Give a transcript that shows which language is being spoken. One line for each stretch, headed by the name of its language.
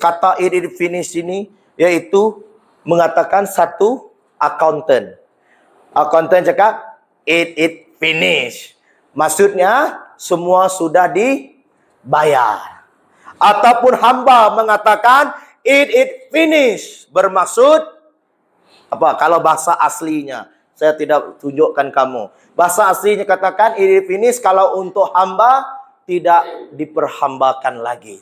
Malay: Kata
English: it is finished
Malay: ini yaitu mengatakan satu accountant. Accountant cakap
English: it finished.
Malay: Maksudnya semua sudah dibayar. Ataupun hamba mengatakan
English: it finished,
Malay: bermaksud apa? Kalau bahasa aslinya, saya tidak tunjukkan kamu. Bahasa aslinya katakan
English: it finished
Malay: kalau untuk hamba tidak diperhambakan lagi.